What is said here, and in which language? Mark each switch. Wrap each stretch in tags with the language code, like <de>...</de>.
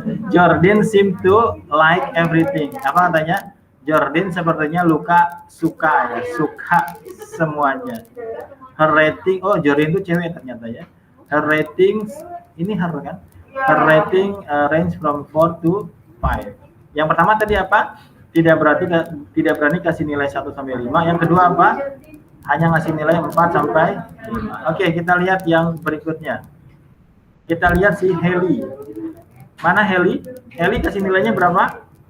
<en>Jordan seem to like everything.</en> <id>Apa katanya? Jordan sepertinya suka semuanya.</id> <en>Her rating,</en> <id>oh Jordan itu cewek ternyata ya. Her rating, ini her kan?</id> <en>Her rating range from 4 to 5.</en> <id>Yang pertama tadi apa? Tidak berani kasih nilai 1 sampai 5. Yang kedua apa? Hanya ngasih nilai 4 sampai 5. Oke, kita lihat yang berikutnya. Kita lihat si Haley. Mana Haley? Haley kasih nilainya berapa?</id>